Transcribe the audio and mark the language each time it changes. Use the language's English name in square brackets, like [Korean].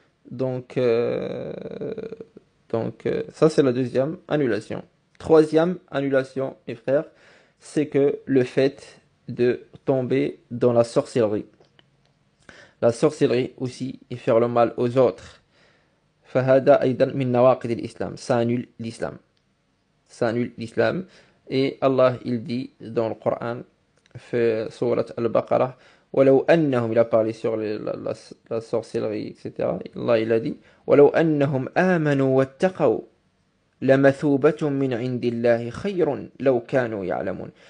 [French] Donc, ça c'est la deuxième annulation. Troisième annulation, mes frères, c'est que le fait de tomber dans la sorcellerie. La sorcellerie aussi et faire le mal aux autres. [Arabic] فهذا أيضا من نواقض الإسلام. [French] Ça annule l'islam. Ça annule l'islam. Et Allah il dit dans le Coran, fait sourate Al-Baqarah, [Arabic] ولو أنهم, [French] il a parlé sur la sorcellerie, etc. Allah il a dit, [Arabic] ولو أنهم آمنوا واتقوا لمثوبة من عند الله خير لو كانوا يعلمون.